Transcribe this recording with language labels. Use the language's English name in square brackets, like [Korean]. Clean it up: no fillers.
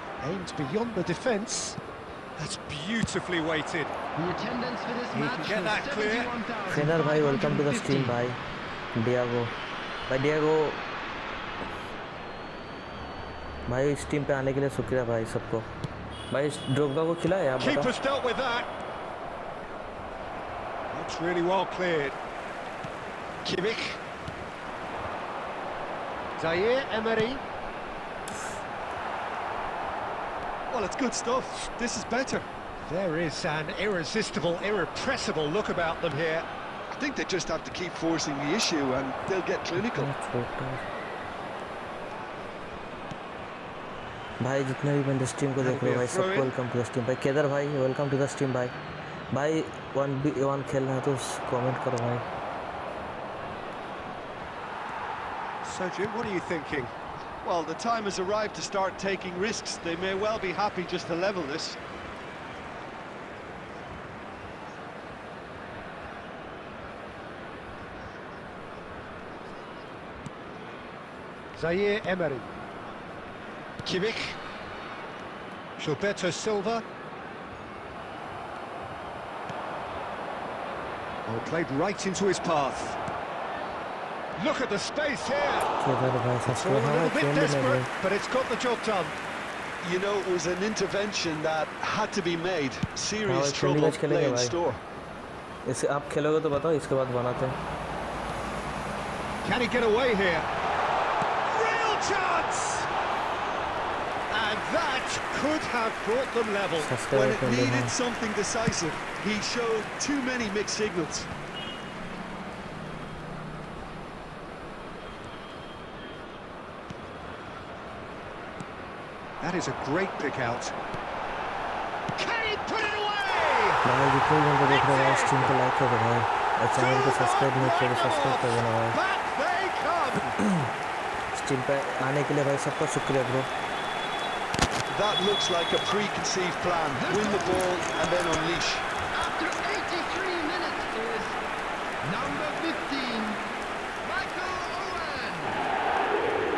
[English] Aimed beyond the defence. That's beautifully weighted. The attendance for this He match can get that was clear. 71,000. [Hindi] Trainer भाई [English] welcome to the stream [Hindi] भाई। Diego भाई stream पे आने के लिए शुक्रिया भाई सबको। भाई ड्रोग्बा को खिला है आप बताओ। [English] Keeper's dealt with that. That's really well cleared. Kimmich. Zaire Emery. Well, it's good stuff. This is better. There is an irresistible, irrepressible look about them here. I think they just have to keep forcing the issue and they'll get clinical. [Hindi] भाई जितने भी बंदे stream को देख रहे हो भाई सबको [English] Welcome to the stream. [Hindi] भाई केदार भाई वेलकम टू द स्ट्रीम भाई। भाई 1v1 खेलना है तो कमेंट करो भाई। [English] So Jim, what are you thinking? Well, the time has arrived to start taking risks. They may well be happy just to level this. Zaire Emery. Kimmich. Gilberto Silva. Oh, played right into his path. Look at the space here. It's all a little bit desperate, but it's got the job done. You know, it was an intervention that had to be made. Serious trouble lay in store. [Hindi] इसे आप खेलोगे तो बताओ, इसके बाद बनाते हैं। [English] Can he get away here? Real chance! And that could have brought them level. When it needed something decisive, he showed too many mixed signals. That is a great pick out. Can he put it away? [Hindi] भाई जितने बंदे देख रहे हैं stream को like कर दो भाई और चैनल को सब्सक्राइब नहीं किया तो सब्सक्राइब कर देना भाई। स्ट्रीम पे आने के लिए भाई सबका शुक्रिया bro. [English] That looks like a preconceived plan. Win the ball and then unleash. After 83 minutes is number 15, Michael Owen.